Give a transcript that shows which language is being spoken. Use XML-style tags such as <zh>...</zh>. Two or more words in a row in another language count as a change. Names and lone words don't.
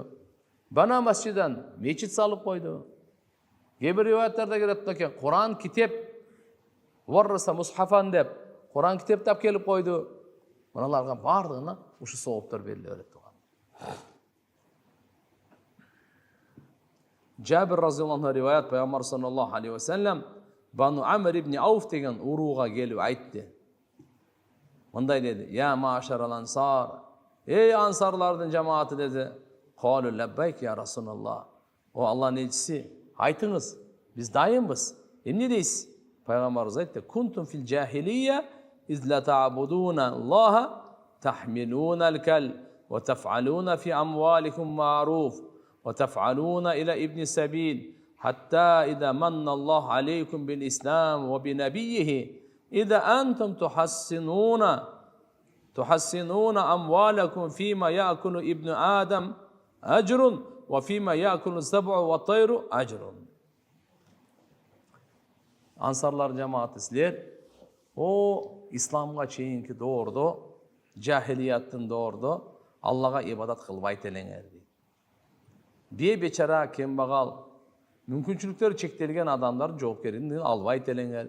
<ky>Бана масжидан мечит салып койду. Кээ бир риваяттарда келет экен, Куран китеп</ky> <ar>ورث مصحفا</ar> <ky>деп, Куран китептеп келип койду. Мыналарга бардыгына ушу сооптор бериле берет турган. Жабир</ky> <ar>رضي الله عنه</ar> <ky>риваят, Пайгамбар</ky> <ar>صلى الله عليه وسلم</ar> <ky>Бану Амр ибн Ауф деген урууга келип айтты. Мындай деди:</ky> <ar>"يا معشر الأنصار,</ar> <ky>эй ансарлардын жамааты" деди.</ky> <ar>قالوا لبيك يا رسول الله.</ar> <kk>О Аллахның елшісі, айтыңыз, biz дайынбыз.</kk> <ky>Эмне дейсиз? Пайгамбарыбыз айтты:</ky> <ar>"كنتم في الجاهلية إذ لا تعبدون الله تحملون الكل وتفعلون في أموالكم المعروف وتفعلون إلى ابن السبيل حتى إذا من الله عليكم بالإسلام وبنبيه إذا أنتم تحسنون أموالكم فيما يأكل ابن آدم أجر وفيما يأكل السبع والطير أجر."</ar> <ky>Ансарлар жамааты силер о исламга чейинки доордо, жахилияттын доордо Аллага ибадат кылбайт элеңер дейт. Бечара кембагал мүмкүнчүлүктөрү чектелген адамдардын жоопкерчилигин албайт элеңер.</ky>